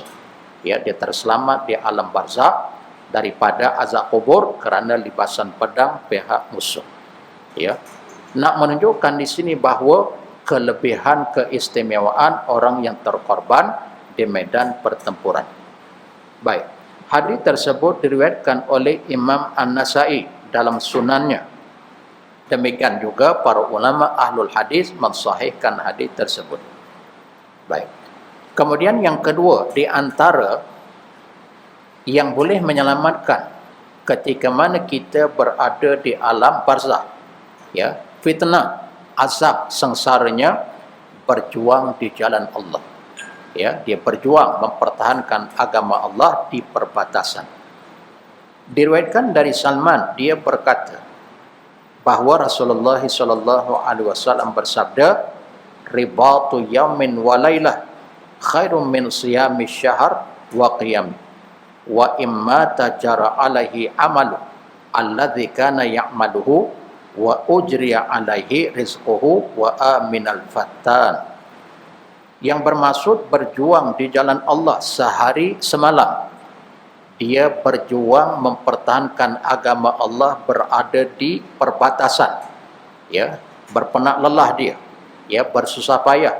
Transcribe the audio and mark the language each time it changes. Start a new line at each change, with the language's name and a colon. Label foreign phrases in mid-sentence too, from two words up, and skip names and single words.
Malay: Ya, dia terselamat di alam barzakh daripada azab kubur kerana libasan pedang pihak musuh. Ya, nak menunjukkan di sini bahawa kelebihan keistimewaan orang yang terkorban di medan pertempuran. Baik, hadis tersebut diriwayatkan oleh Imam An-Nasai dalam sunannya. Demikian juga para ulama ahlul hadis mensahihkan hadis tersebut. Baik. Kemudian yang kedua, di antara yang boleh menyelamatkan ketika mana kita berada di alam barzakh, ya, fitnah, azab sengsaranya, berjuang di jalan Allah. Ya, dia berjuang mempertahankan agama Allah di perbatasan. Diriwayatkan dari Salman, dia berkata bahawa Rasulullah SAW bersabda,
Arabic: رباط يوم وليلة خير من صيام شهر وقيام وإما تجارا عليه عمله الذي كان يعمله وأجري عليه رزقه وأمن الفتان.
Malay: Yang bermaksud berjuang di jalan Allah sehari semalam. Dia berjuang mempertahankan agama Allah berada di perbatasan. Ya, berpenak lelah dia. Ya, bersusah payah.